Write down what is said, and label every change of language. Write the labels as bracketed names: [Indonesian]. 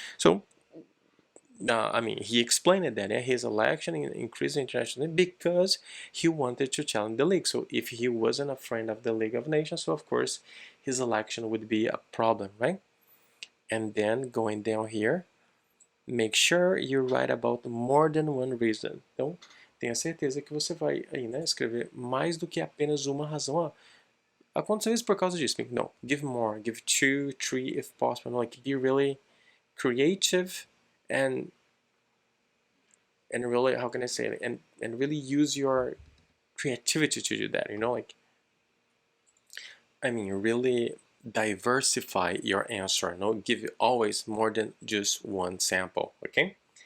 [English] So I mean, he explained that his election increased internationally because he wanted to challenge the League. So if he wasn't a friend of the League of Nations, so of course his election would be a problem, right? And then going down here, make sure you write about more than one reason. [Portuguese] Então, tenha certeza que você vai aí, né, escrever mais do que apenas uma razão. Ah, aconteceu isso por causa disso. [English] No, give more, give two, three if possible. Like, be really creative and really, how can I say it, and really use your creativity to do that, you know, like, I mean, really diversify your answer, no, give you always more than just one sample, okay?